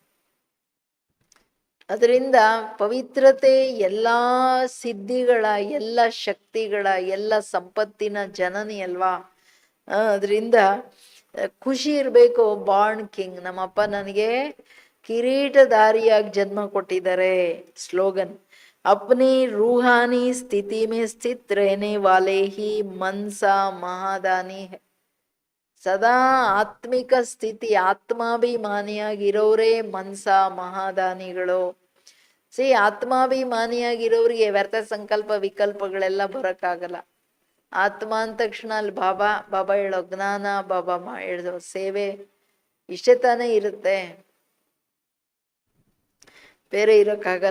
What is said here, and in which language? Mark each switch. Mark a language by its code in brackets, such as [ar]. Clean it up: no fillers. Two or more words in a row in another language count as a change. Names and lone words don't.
[kn] ಅದರಿಂದ ಪವಿತ್ರತೆ ಎಲ್ಲಾ ಸಿದ್ಧಿಗಳ, ಎಲ್ಲ ಶಕ್ತಿಗಳ, ಎಲ್ಲ ಸಂಪತ್ತಿನ ಜನನಿ ಅಲ್ವಾ. ಅದರಿಂದ ಖುಷಿ ಇರಬೇಕು. [en] born king, [kn] ನಮ್ಮಪ್ಪ ನನಗೆ ಕಿರೀಟಧಾರಿಯಾಗಿ ಜನ್ಮ ಕೊಟ್ಟಿದ್ದಾರೆ. [hi] ಸ್ಲೋಗನ್ अपनी रूहानी स्थिति में स्थित रहने वाले ही मनसा महादानी है. [kn] ಸದಾ ಆತ್ಮಿಕ ಸ್ಥಿತಿ, ಆತ್ಮಾಭಿಮಾನಿಯಾಗಿರೋರೇ ಮನ್ಸಾ ಮಹಾದಾನಿಗಳು. ಆತ್ಮಾಭಿಮಾನಿಯಾಗಿರೋರಿಗೆ ವ್ಯರ್ಥ ಸಂಕಲ್ಪ ವಿಕಲ್ಪಗಳೆಲ್ಲ ಬರಕ್ಕಾಗಲ್ಲ. ಆತ್ಮ ಅಂದ ತಕ್ಷಣ ಅಲ್ಲಿ ಬಾಬಾ ಹೇಳೋ ಜ್ಞಾನ, ಬಾಬಾ ಹೇಳೋ ಸೇವೆ, ಇಷ್ಟೇ ತಾನೇ ಇರುತ್ತೆ, ಬೇರೆ ಇರೋಕ್ಕಾಗಲ್ಲ.